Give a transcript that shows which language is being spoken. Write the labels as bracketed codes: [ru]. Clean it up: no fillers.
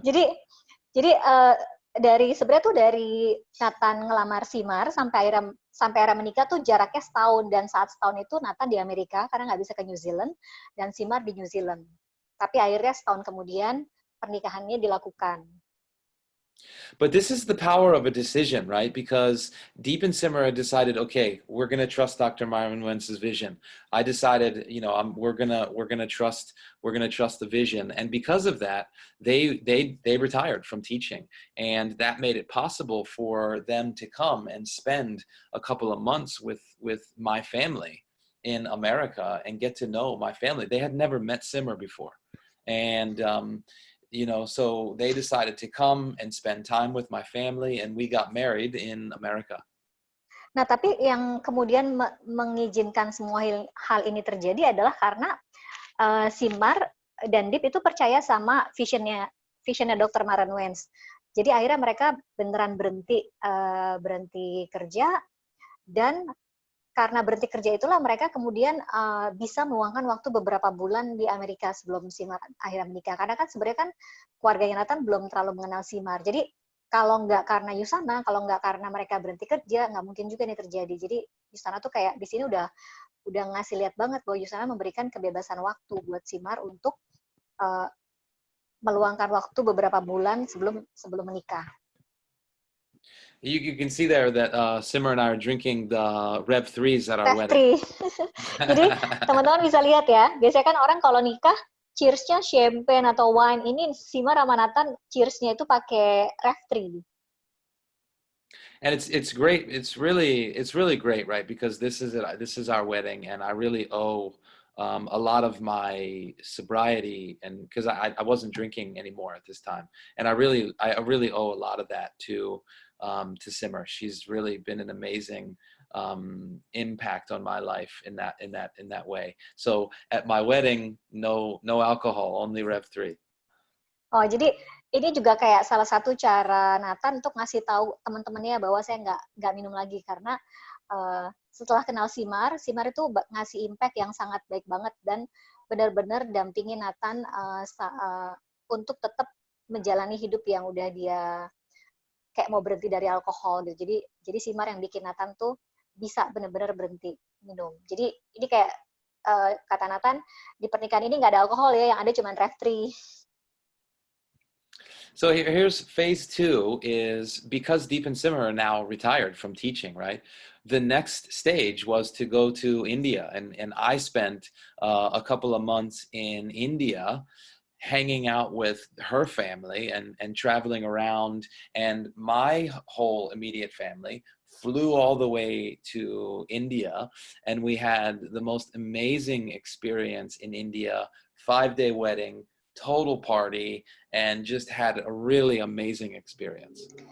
[id] Jadi jadi dari sebenarnya tuh dari Nathan ngelamar Simar sampai akhirnya menikah tuh jaraknya setahun, dan saat setahun itu Nathan di Amerika karena nggak bisa ke New Zealand dan Simar di New Zealand. Tapi akhirnya setahun kemudian pernikahannya dilakukan. [en] But this is the power of a decision, right? Because Deep and Simmer decided, okay, we're going to trust Dr. Myron Wentz's vision. I decided, we're gonna trust the vision, and because of that, they retired from teaching, and that made it possible for them to come and spend a couple of months with my family in America and get to know my family. They had never met Simmer before, and so they decided to come and spend time with my family, and we got married in America. [id] Nah, tapi yang kemudian mengizinkan semua hal ini terjadi adalah karena Simar dan Deep itu percaya sama visionnya Dr. Myron Wentz. Jadi akhirnya mereka beneran berhenti kerja, dan karena berhenti kerja itulah mereka kemudian bisa meluangkan waktu beberapa bulan di Amerika sebelum Simar akhirnya menikah. Karena kan sebenarnya kan keluarganya Nathan belum terlalu mengenal Simar. Jadi kalau nggak karena Usana, kalau nggak karena mereka berhenti kerja, nggak mungkin juga ini terjadi. Jadi Usana tuh kayak di sini udah ngasih lihat banget bahwa Usana memberikan kebebasan waktu buat Simar untuk meluangkan waktu beberapa bulan sebelum menikah. [en] You can see there that Simmer and I are drinking the Rev 3s at our wedding. [id] 3. Jadi teman-teman bisa lihat ya, biasanya kan orang kalau nikah cheers-nya champagne atau wine. Ini Simar sama Nathan cheers-nya itu pakai Rev 3. [en] And it's great. It's really great, right? Because this is our wedding, and I really owe a lot of my sobriety, and because I wasn't drinking anymore at this time, and I really owe a lot of that to Simmer. She's really been an amazing impact on my life in that way. So at my wedding, no alcohol, only Rev 3. [id] Oh, jadi ini juga kayak salah satu cara Nathan untuk ngasih tahu teman-temannya bahwa saya nggak minum lagi, karena setelah kenal Simar itu ngasih impact yang sangat baik banget dan benar-benar dampingin Nathan untuk tetap menjalani hidup yang udah dia kayak mau berhenti dari alkohol gitu. Jadi Simar yang bikin Nathan tuh bisa benar-benar berhenti minum. Jadi ini kayak kata Nathan, di pernikahan ini nggak ada alkohol ya, yang ada cuma Rev 3. [en] So here's phase 2 is because Deep and Simmer are now retired from teaching, right? The next stage was to go to India, and I spent a couple of months in India hanging out with her family and traveling around, and my whole immediate family flew all the way to India, and we had the most amazing experience in India, 5-day wedding, total party, and just had a really amazing experience.